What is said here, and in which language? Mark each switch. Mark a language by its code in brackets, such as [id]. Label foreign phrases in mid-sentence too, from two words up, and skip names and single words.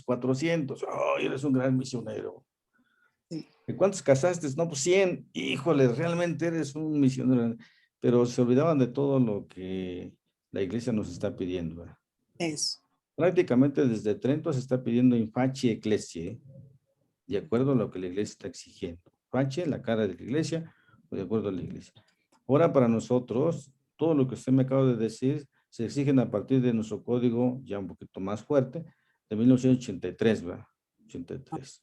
[es] 400. ¡Oh, eres un gran misionero! Sí. ¿Y cuántos casaste? No, pues 100. Híjole, realmente eres un misionero. Pero se olvidaban de todo lo que la iglesia nos está pidiendo, ¿verdad? Eso. Prácticamente desde Trento se está pidiendo [la] in facie ecclesiae, [es] de acuerdo a lo que la iglesia está exigiendo. Facie, la cara de la iglesia, o de acuerdo a la iglesia. Ahora para nosotros, todo lo que usted me acaba de decir, se exigen a partir de nuestro código ya un poquito más fuerte, de 1983, ¿verdad? 83.